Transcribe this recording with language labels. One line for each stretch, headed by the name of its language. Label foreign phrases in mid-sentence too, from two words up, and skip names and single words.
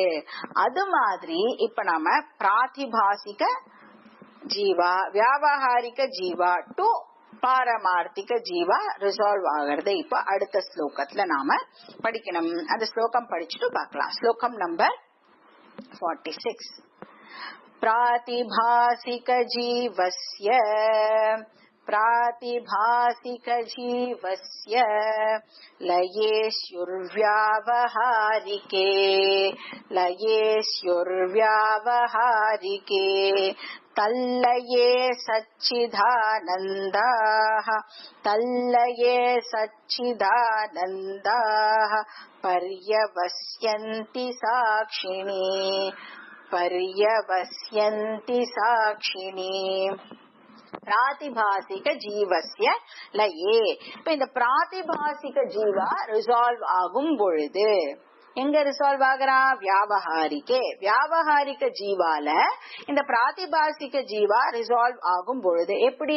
Tamil: அது மாதிரி இப்ப நாம பிராதிபாசிக ஜீவா, வியாவகாரிக ஜீவா டு பாரமார்த்திக ஜீவா ரிசால்வ் ஆகிறது. இப்ப அடுத்த ஸ்லோகத்துல நாம படிக்கணும். அந்த ஸ்லோகம் படிச்சுட்டு பார்க்கலாம். ஸ்லோகம் நம்பர் 46.
Sanskrit: प्रातिभासिक जीवस्य लयेस्युर्व्यावहारिके तल्लये सच्चिदानन्दाः पर्यवस्यन्ति साक्षिणी प्रातिभासिक जीवस्य लये.
Tamil: இப்ப இந்த பிராதிபாசிக ஜீவா ரிசால்வ் ஆகும் பொழுது எங்க ரிசால்வ் ஆகிறா? வியாவகாரிக்கே. வியாவகாரிக ஜீவால இந்த பிராதிபாசிக ஜீவா ரிசால்வ் ஆகும் பொழுது எப்படி?